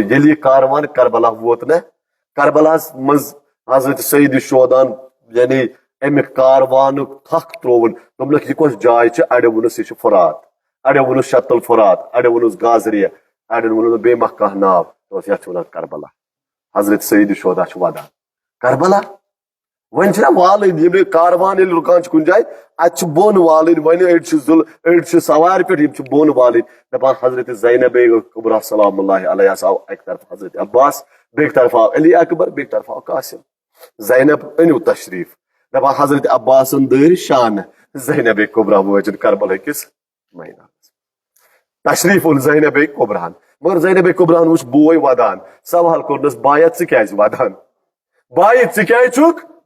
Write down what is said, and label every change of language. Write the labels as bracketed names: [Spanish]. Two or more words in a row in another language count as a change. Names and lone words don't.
[Kashmiri] ییٚلہِ یہِ کاروان کربلا ووت نا کربلاس مز حضرت سید شہدان یعنی امہ کاروانک تھک ترون دوٚپنکھ یہ کۄس جاے چھ اڑیو ووٚنُس یہ فرات اڑیو ووٚنُس شط الفرات اڑیو ووٚنُس گازریہ اڑیو ووٚنُس بیٚیہِ ما کانٛہہ ناو دوٚپُس یتھ چھِ ونان کربلا حضرت سید شہدا چھ ودان کربلا ون والن کاروان رکان کن جائے ات بون والن ون اڑ سوار پہ بون والن دپان حضرت زینب کبرا [Arabic] سلام اللہ علیہ [Kashmiri] آو اک طرف حضرت عباس بیک طرف آو علی اکبر بیک طرف آو قاسم زینب انو تشریف دپان حضرت عباسن دٲرۍ شان زینب کبرا وٲژن کربلا کس مینس تشریف اون زینب کبرہن مگر زینب کبرہن وچ بوے ودان سوال کورنس بایا ژٕ کیازِ ودان بائی ژٕ کیازِ چھُکھ